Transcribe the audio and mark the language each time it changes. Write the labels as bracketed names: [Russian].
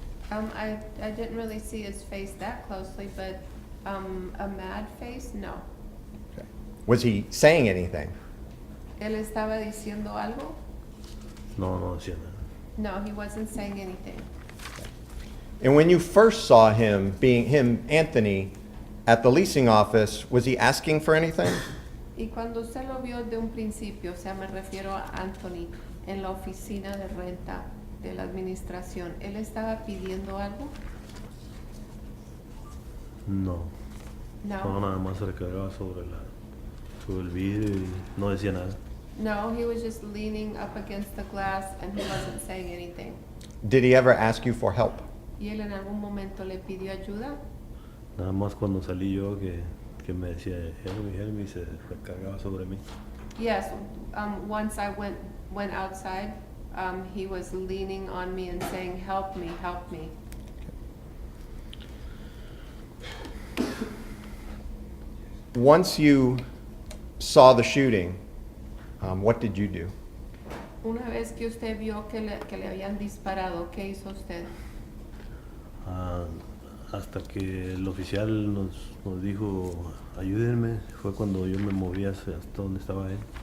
[English] I didn't really see his face that closely, but a mad face, no. Okay. Was he saying anything? [Spanish] ¿Él estaba diciendo algo? No decía nada. No, he wasn't saying anything. And when you first saw him, Anthony, at the leasing office, was he asking for anything? Y cuando usted lo vio de un principio, o sea, me refiero a Anthony, en la oficina de renta de la administración, ¿él estaba pidiendo algo? No. No, [English] No. [Spanish] nada más se recargaba sobre el vidrio y no decía nada. [English] No, he was just leaning up against the glass and he wasn't saying anything. Did he ever ask you for help? [Spanish] ¿Y él en algún momento le pidió ayuda? Nada más cuando salí yo que me decía, [English] help me, [Spanish] y se recargaba sobre mí. [English] Yes, once I went outside, he was leaning on me and saying, help me, help me. Once you saw the shooting, what did you do? [Spanish] Una vez que usted vio que le habían disparado, ¿qué hizo usted? Ah, hasta que el oficial nos dijo, ayúdenme, fue cuando yo me moví hasta donde estaba él.